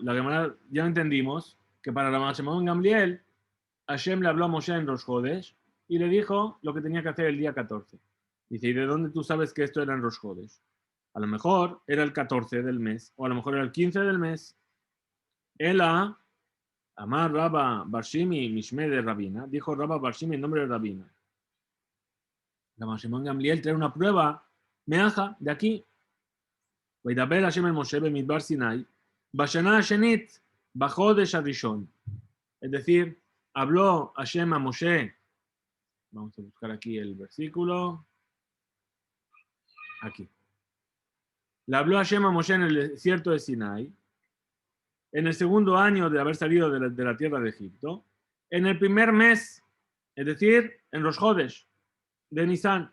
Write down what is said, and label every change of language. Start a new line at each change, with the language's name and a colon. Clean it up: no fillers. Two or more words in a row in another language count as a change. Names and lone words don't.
Spanish: La Gemara ya entendimos que para la Shimon Gamliel, Hashem le habló a Moshe en Rosh Chodesh y le dijo lo que tenía que hacer el día 14. Dice, ¿y de dónde tú sabes que esto era en Rosh Chodesh? A lo mejor era el 14 del mes, o a lo mejor era el 15 del mes.
Aramaic: אלא אמר רבה בר שימי משמיה דרבינא,
Spanish: dijo Rabba Barshimi en nombre de Rabina. La Shimon Gamliel trae una prueba, meaja, de aquí.
Hebrew: וידבר השם אל משה במדבר סיני, בשנה השנית, בחודש הראשון.
Spanish: Es decir, habló Hashem a Moshe. Vamos a buscar aquí el versículo. Aquí. Le habló Hashem a Moshe en el desierto de Sinai, en el segundo año de haber salido de la tierra de Egipto, en el primer mes, es decir, en Rosh Chodesh de Nisan.